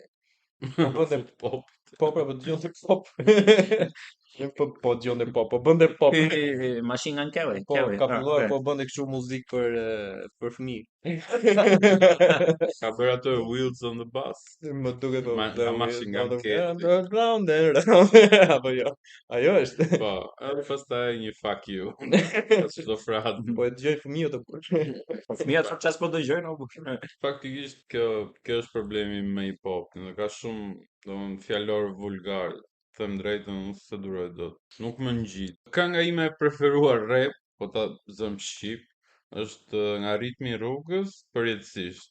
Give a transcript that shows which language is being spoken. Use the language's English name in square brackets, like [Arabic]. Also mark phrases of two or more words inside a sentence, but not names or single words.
[Albanian] Po bënte Pop. po pra, po dëgjonte pop. Po dëgjonte pop, po bënte pop. Machine Gun Kelly. Po Kelly, ka ah, filluar okay. po bënte kështu muzikë për fëmijë. Ka bërë ato Wheels on the Bus. Më duket po. A Machine Gun Kelly. [English] Round and round. [Albanian] Apo jo. Ajo është. Po, edhe pastaj një [English] fuck you. [Albanian] Çdo frat. Po e dëgjoj fëmijët apo. Po fëmijët çfarë s'po dëgjojnë apo? Faktikisht kjo është problemi me hip hop. Ka shumë, domethënë, fjalor vulgar. Them drejtën, unë se duroj dot. Nuk më ngjit. Kënga ime e preferuar rap, po ta zëm shqip, është nga ritmi i rrugës, përjetësisht.